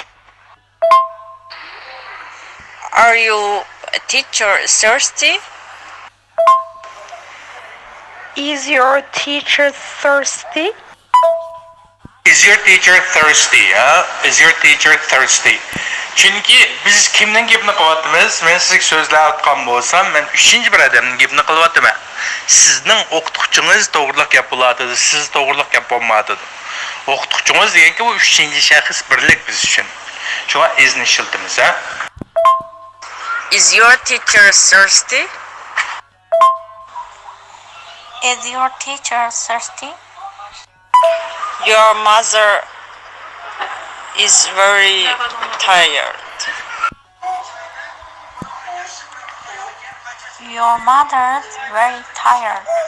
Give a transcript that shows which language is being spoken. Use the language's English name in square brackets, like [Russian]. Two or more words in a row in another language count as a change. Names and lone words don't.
[English] Are you teacher thirsty? Is your teacher thirsty? Is your teacher thirsty, Is your teacher thirsty? [Uzbek] Çünki biz kimnin gapini qilyapmiz? Men sizga so'zlar aytgan bo'lsam, men 3-chi bir odamning gapini qilyapman. Sizning o'qituvchingiz to'g'riliq gap bo'ladi, siz to'g'riliq gap bo'lmadi. O'qituvchingiz deganki bu 3-chi shaxs birlik biz uchun. Shunga izni shiltimiz, [English] Is your teacher thirsty? Is your teacher thirsty? Your mother is very tired. Your mother's very tired.